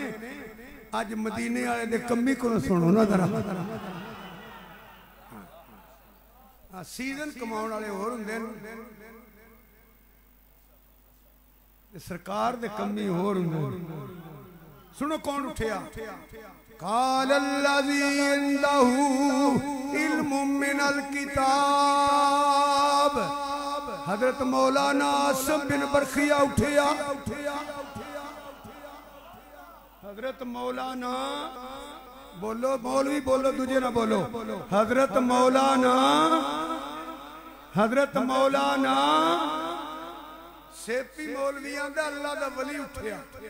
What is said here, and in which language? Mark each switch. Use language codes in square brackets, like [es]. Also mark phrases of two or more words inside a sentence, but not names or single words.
[pa] اج مدینے والے دے کمی کولوں سنو نا ذرا. سیزن کماؤن والے ہور ہندے نے سرکار دے کمی ہور ہندے. سنو کون اٹھیا? [ar] قال الذي عنده علم من الكتاب. [pa] حضرت مولانا عاصم بن برخیا اٹھیا. حضرت مولانا بولو مولوی بولو دوجے نا بولو. حضرت مولانا سیپی مولویاں دا اللہ دا ولی اٹھیا.